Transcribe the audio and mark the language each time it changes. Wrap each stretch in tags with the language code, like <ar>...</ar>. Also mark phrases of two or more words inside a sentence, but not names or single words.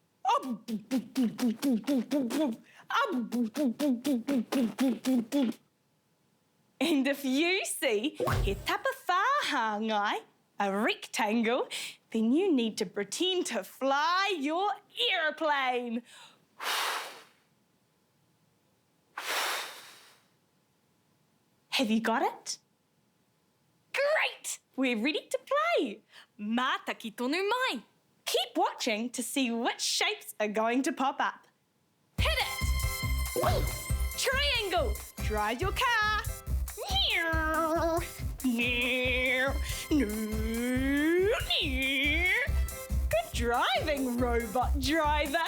<en>And if you see</en> <mi>he tapawhāngai,</mi> <en>a rectangle, then you need to pretend to fly your aeroplane. Have you got it? Great! We're ready to play.</en> <mi>Mā taki tonu mai.</mi> <en>Keep watching to see which shapes are going to pop up. Hit it! Ooh, triangle! Drive your car. Good driving, robot driver.</en>